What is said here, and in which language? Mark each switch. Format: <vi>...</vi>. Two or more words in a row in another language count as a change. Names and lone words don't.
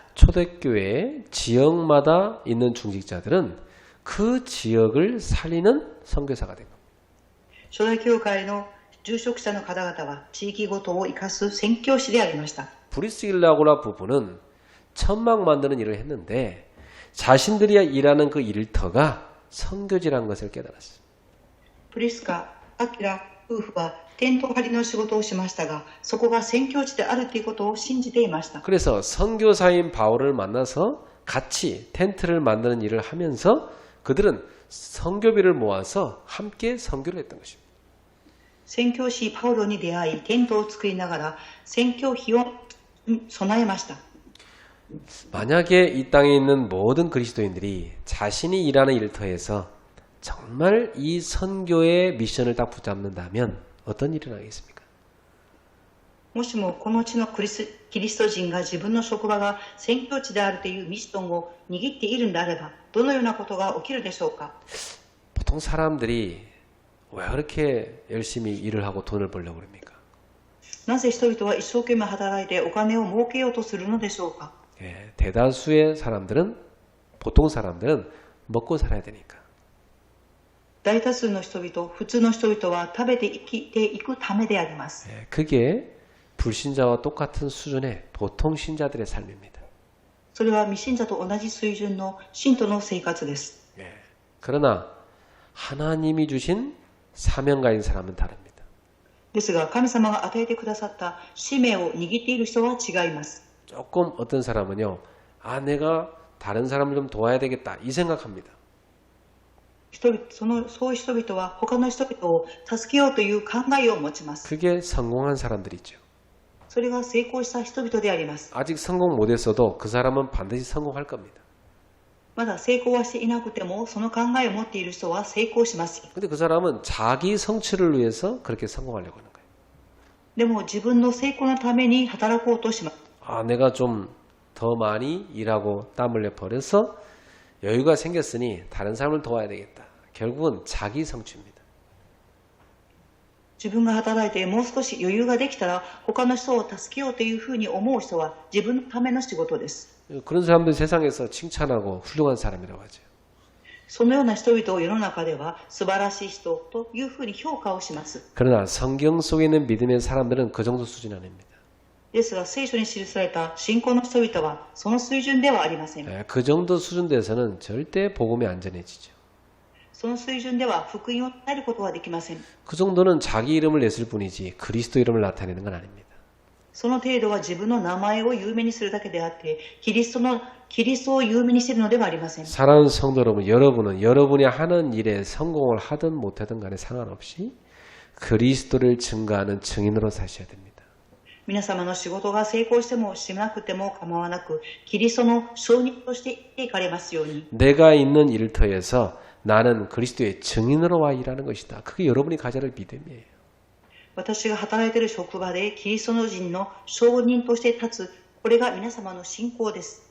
<ko>초대교회 지역마다 있는 중직자들은 그 지역을 살리는 선교사가 된 겁니다.</ko> <ja>初代教会の住職者の方々は地域ごとを生かす宣教師でありました。</ja> <ko>브리스길라고라 부부는 천막 만드는 일을 했는데 자신들이 일하는 그 일터가 선교지라는 것을 깨달았어요.</ko> <ja>プリスカ、アキラ夫婦はテント張りの仕事をしましたが、そこが宣教地であるということを信じていました。</ja> <ko>그래서 선교사인 바울을 만나서 같이 텐트를 만드는 일을 하면서 그들은 선교비를 모아서 함께 선교를 했던 것입니다.</ko> <ja>宣教師パウロに出会い、テントを作りながら宣教費を備えました。</ja> <ko>만약에 이 땅에 있는 모든 그리스도인들이 자신이 일하는 일터에서 정말 이 선교의 미션을 딱 붙잡는다면 어떤 일이 나겠습니까?</ko> <ja>もしもこの地のキリスト人が自分の職場が宣教地であるというミッションを握っているのであれば、どのようなことが起きるでしょうか。</ja> <ko>보통 사람들이 왜 그렇게 열심히 일을 하고 돈을 벌려고 그럽니까?</ko> <ja>なぜ人々は一生懸命働いてお金を儲けようとするのでしょうか。</ja> <ko>대다수의 사람들은 보통 사람들은 먹고 살아야 되니까.</ko> <ja>大多数の人々、普通の人々は食べて生きていくためであります。</ja> <ko>그게 불신자와 똑같은 수준의 보통 신자들의 삶입니다.</ko> <ja>それは未信者と同じ水準の信徒の生活です。</ja> <ko>그러나 하나님이 주신 사명가인 사람은 다릅니다.</ko> <ja>ですが神様が与えてくださった使命を握っている人は違います。</ja> <ko>조금 어떤 사람은요, 내가 다른 사람을 좀 도와야 되겠다 이 생각합니다.</ko> <ja>そういう人々は他の人々を助けようという考えを持ちます。</ja> <ko>그게 성공한 사람들이죠.</ko> <ja>それが成功した人々であります。</ja> <ko>아직 성공 못했어도 그 사람은 반드시 성공할 겁니다.</ko> <ja>まだ成功はしていなくてもその考えを持っている人は成功します。</ja> <ko>근데 그 사람은 자기 성취를 위해서 그렇게 성공하려고 하는 거예요.</ko> <ja>でも自分の成功のために働こうとします。</ja> <ko>내가 좀 더 많이 일하고 땀 흘려 버려서 여유가 생겼으니 다른 사람을 도와야 되겠다. 결국은 자기 성취입니다.</ko> <ja>自分が働いてもう少し余裕ができたら他の人を助けようというふうに思う人は自分のための仕事です。</ja> <ko>그런 사람들 세상에서 칭찬하고 훌륭한 사람이라고 하죠.</ko> <ja>そのような人々を世の中では素晴らしい人というふうに評価をします。</ja> <ko>그러나 성경 속에 있는 믿음의 사람들은 그 정도 수준 아닙니다.</ko> <ja>ですが聖書に記された信仰の人々はその水準ではありません。</ja> <ko>그 정도 수준 돼서는 절대 복음이 안전해지죠.</ko> <ja>その水準では福音を伝えることはできません。</ja> <ko>그 정도는 자기 이름을 냈을 뿐이지 그리스도 이름을 나타내는 건 아닙니다.</ko> <ja>その程度は自分の名前を有名にするだけであって、キリストを有名にしているのではありません。</ja> <ko>사랑하는 성도 여러분, 여러분은 여러분이 하는 일에 성공을 하든 못하든 간에 상관없이 그리스도를 증거하는 증인으로 사셔야 됩니다.</ko> <ja>皆様の仕事が成功してもしなくても構わなく、キリストの証人として生きていかれますように。</ja> <ko>내가 있는 일터에서 나는 그리스도의 증인으로 와 일하는 것이다. 그게 여러분이 가져야 할 믿음이에요.</ko> <ja>私が働いている職場でキリストの人の証人として立つ、これが皆様の信仰です。</ja>